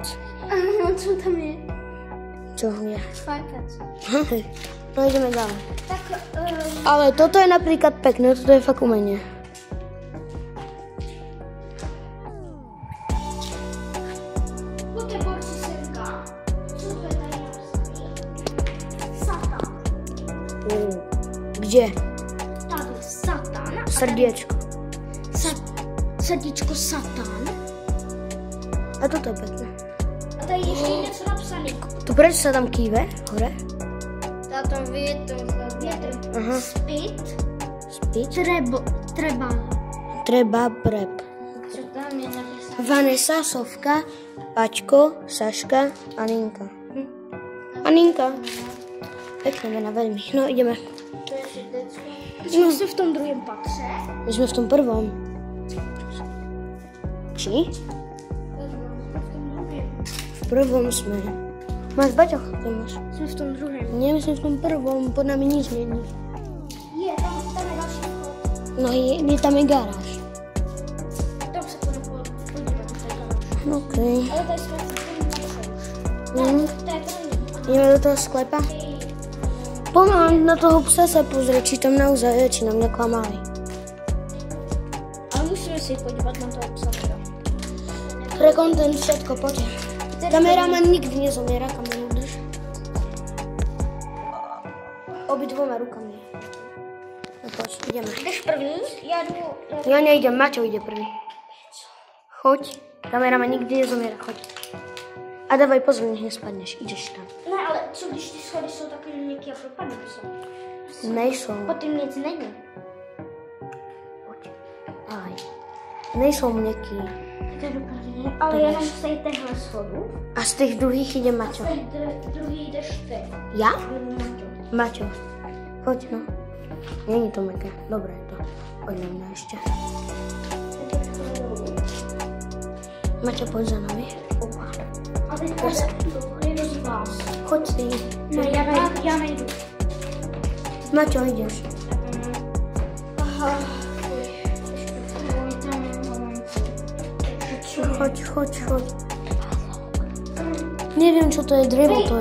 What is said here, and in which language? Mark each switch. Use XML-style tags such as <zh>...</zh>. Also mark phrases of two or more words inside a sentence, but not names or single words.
<cs>Co tam je?</cs> <sk>Čo je? Fajkac. No ideme ďalej. Tak, Ale toto je napríklad pekné, toto je fakt umenie. poďte borci semka.</sk> <cs>Co to je tady napsaný? Satan. Kde? Tady Satan.</cs> <sk>Srdiečko.</sk> <cs>Srdíčko Satan.</cs> <sk>A toto je pekné.</sk> <cs>A tady ještě něco napsaný.</cs> <sk>Tu prečo sa tam kýve? Hore? Tam vietor. Aha. Spit. Spíč. Treba. Prep. Co tam je napísané? Vanessa, Sofka, Paťko, Saška, Aninka. Aninka. Pekné mena, veľmi. No, ideme. To je srdecko.</sk> <cs>My jsme v tom druhém patře.</cs> <sk>My sme v tom prvom. Či? V prvom sme. Máš baťoch? To máš. Jsme v tom druhém. Nie, my sme v tom prvom. Pod nami nič není.</sk> <cs>Je, tam je další vchod. No, tam je garáž. Tam se půjdu podívat na ten garáž. Okej. Ale tady jsme v tom patře už. Mhm. To je první.</cs> <sk>Ideme do toho sklepa. Poďme na toho psa sa pozrieť, či tam naozaj je, či nám neklamali.</sk> <cs>Ale musíme si podívat na toho psa.</cs> <sk>Pre content všetko, poďte. Kameraman nikdy nezomiera, kameru drž. Obidvoma rukami. No poď, ideme.</sk> <cs>Jdeš první? Já jdu...</cs> <sk>Ja nejdem, Maťo ide prvý. Choď, kameraman nikdy nezomiera, choď. A dávaj pozor, nech nespadneš, ideš tam.</sk> <cs>Ne, ale co když ty schody jsou takové měkké a propadnou se? Nejsou. Potom nic není.</cs> <sk>Poď, dávaj.</sk> <cs>Nejsou měkký. Tak jdu první. Ale jenom z téhle schodu. A z těch druhých ide Maťo. A z druhý jdeš ty.</cs> <sk>Ja?</sk> <cs>Nebo Maťo.</cs> <sk>Maťo, choď no.</sk> <cs>Není to meké,</cs> <sk>dobré je to. Poď na mňa ešte.</sk> <cs>Maťo, pojď za nami. A teď jde z vás.</cs> <sk>Choď ty.</sk> <cs>Ne, já nejdu. Maťo, jdeš. Aha.</cs> <sk>Choď.</sk> <cs>Nevím, co to je, dřevo to je.</cs>